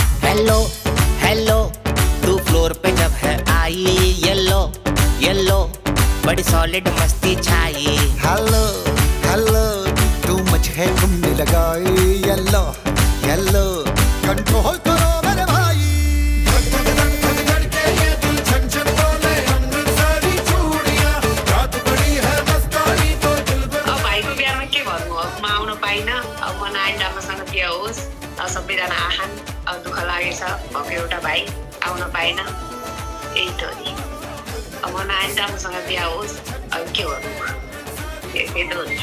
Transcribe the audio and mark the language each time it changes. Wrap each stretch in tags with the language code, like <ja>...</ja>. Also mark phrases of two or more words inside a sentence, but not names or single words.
<en>hello hello</en> <hi>तू फ्लोर पे जब है आई</hi> <en>yellow yellow</en> <hi>बड़ी सॉलिड मस्ती छाई</hi> <en>hello hello</en> <hi>तू मुझे घूमने लगाई</hi> <en>yellow yellow</en> <hi>कंट्रोल करो मेरे भाई</hi> <ne>अब भाइको बिहामा के भन्नु अब म आउन पाइनँ अब म नआए राम्रोसँग बिहा होस् अब सबैजना आहान अब दुःख लागेछ अब एउटा भाइ आउन पाएन यही त हो नि अब म नआए राम्रोसँग बिहा होस् अब के भन्नु त्यही त हो नि</ne>